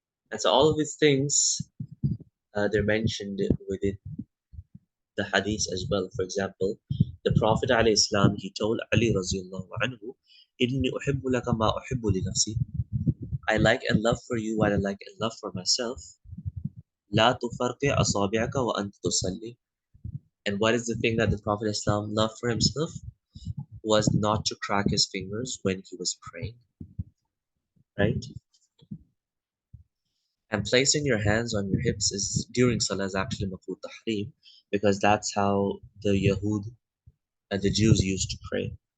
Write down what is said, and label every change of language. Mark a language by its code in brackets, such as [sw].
[en] And so all of these things, they're mentioned within the hadith as well. For example, the Prophet ﷺ, he told Ali radiallahu anhu, [ar] إِنِّي أُحِبُّ لَكَ مَا أُحِبُّ لِنَفْسِي. [en] I like and love for you what I like and love for myself. [ar] لا تفرق أصابعك وأنت تصلي. [en] And what is the thing that the Prophet ﷺ loved for himself? Was not to crack his fingers when he was praying, right? And placing your hands on your hips is during salah is actually makruh tahrim, because that's how the Yahud and the Jews used to pray.